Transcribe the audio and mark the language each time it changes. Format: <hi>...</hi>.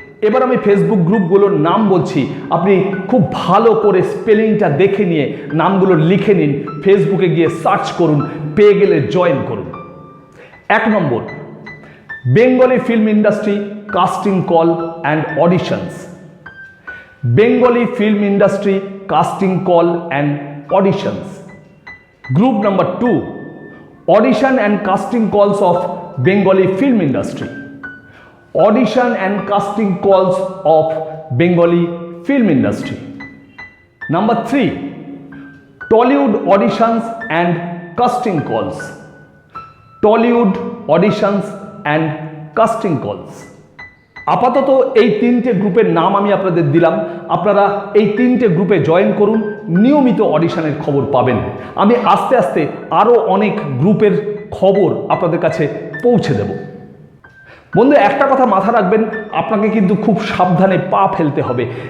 <bn>এবার আমি ফেসবুক গ্রুপগুলোর নাম বলছি, আপনি খুব ভালো করে স্পেলিংটা দেখে নিয়ে নামগুলো লিখে নিন, ফেসবুকে গিয়ে সার্চ করুন, পেয়ে গেলে জয়েন করুন। 1 নম্বর, Bengali film industry casting call and auditions. Bengali film industry casting call and auditions.</bn> <en>Group number 2, audition and casting calls of Bengali film industry. Audition and casting calls of Bengali film industry. Number 3, Tollywood auditions and casting calls. Tollywood auditions and casting calls.</en> <bn>আপাতত এই 3টে গ্রুপের নাম আমি আপনাদের দিলাম, আপনারা এই 3টে গ্রুপে জয়েন করুন, নিয়মিত অডিশনের খবর পাবেন। আমি আস্তে আস্তে আরও অনেক গ্রুপের খবর আপনাদের কাছে পৌঁছে দেব। বন্ধু একটা কথা মাথা রাখবেন, আপনাকে কিন্তু খুব সাবধানে পা ফেলতে হবে।</bn>